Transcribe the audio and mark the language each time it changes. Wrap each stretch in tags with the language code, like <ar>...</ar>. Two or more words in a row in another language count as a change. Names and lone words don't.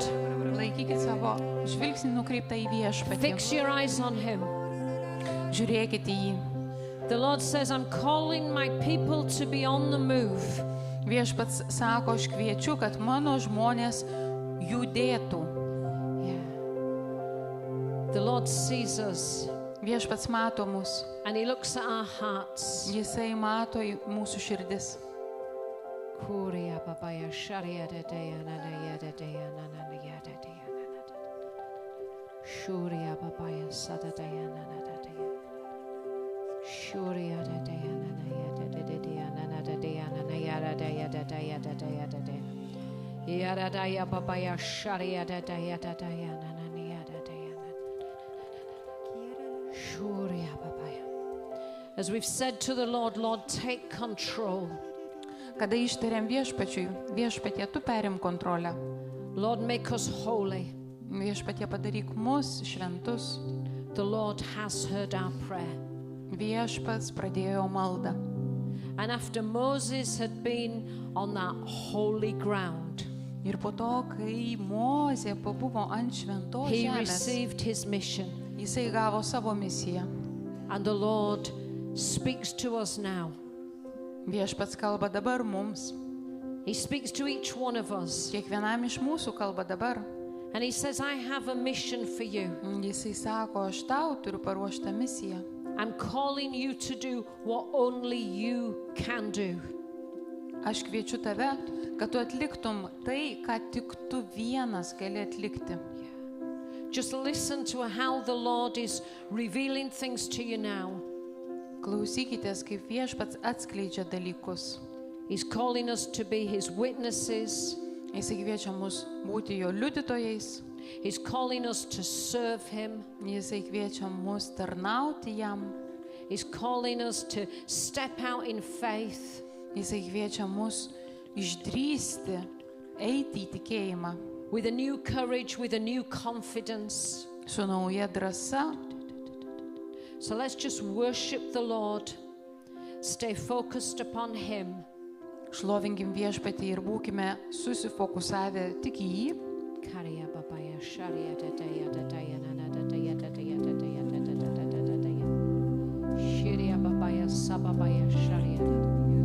<lt>Laikykit savo žvilgsnį nukreiptą į viešpatį.</lt> <en>Fix your eyes on Him.</en> <lt>Žiūrėkite į jį.</lt> <en>The Lord says, I'm calling my people to be on the move.</en> <lt>Viešpats sako, aš kviečiu, kad mano žmonės judėtų.</lt> <en>The Lord sees us</en> <lt>Viešpats mato mus.</lt> <en>and He looks at our hearts.</en> <lt>Jisai mato į mūsų širdis. Kuria babaya sharia de dea na na ya de dea na na na ya de dea na na da. Shuria babaya sada dea na na da dea. Shuria de dea na na ya de de dea na na da dea na na ya da dea da dea da dea da dea. Ya da dea babaya sharia de dea da dea na na na ya da dea na. Shuria babaya.</lt> <en>As we've said to the Lord, Lord, take control.</en> <lt>Kada ištariam viešpačiui, viešpatie, tu perim kontrolę.</lt> <en>Lord, make us holy.</en> <lt>Viešpatie, padaryk mus šventus.</lt> <en>The Lord has heard our prayer.</en> <lt>Viešpats pradėjo maldą.</lt> <en>And after Moses had been on that holy ground,</en> <lt>Ir po to, kai Mozė pabuvo ant šventos</lt> <en>he</en> <lt>žemės,</lt> <en>received his mission.</en> <lt>jisai gavo savo misiją.</lt> <en>And the Lord speaks to us now.</en> <lt>Viešpats kalba dabar mums.</lt> <en>He speaks to each one of us.</en> <lt>Kiekvienam iš mūsų kalba dabar.</lt> <en>And he says, I have a mission for you.</en> <lt>Jisai sako, aš tau turiu paruoštą misiją.</lt> <en>I'm calling you to do what only you can do.</en> <lt>Aš kviečiu tave, kad tu atliktum tai, ką tik tu vienas gali atlikti.</lt> <en>Just listen to how the Lord is revealing things to you now.</en> <lt>Klausykitės, kaip viešpats atskleidžia dalykus.</lt> <en>He's calling us to be his witnesses.</en> <lt>Jisai kviečia mus būti jo liudytojais.</lt> <en>He's calling us to serve him.</en> <lt>Jisai kviečia mus tarnauti jam.</lt> <en>He's calling us to step out in faith.</en> <lt>Jisai kviečia mus išdrįsti, eiti į tikėjimą.</lt> <en>With a new courage, with a new confidence.</en> <lt>Su nauja drąsa.</lt> <en>So let's just worship the Lord. Stay focused upon him.</en> <lt>Šlovinkim viešpatį ir būkime susifokusavę tik į jį. Karia babaya sharia dadaya dadaya nana dadaya dadaya dadaya dadaya dadaya. Shiria babaya sababaya sharia dadaya.</lt>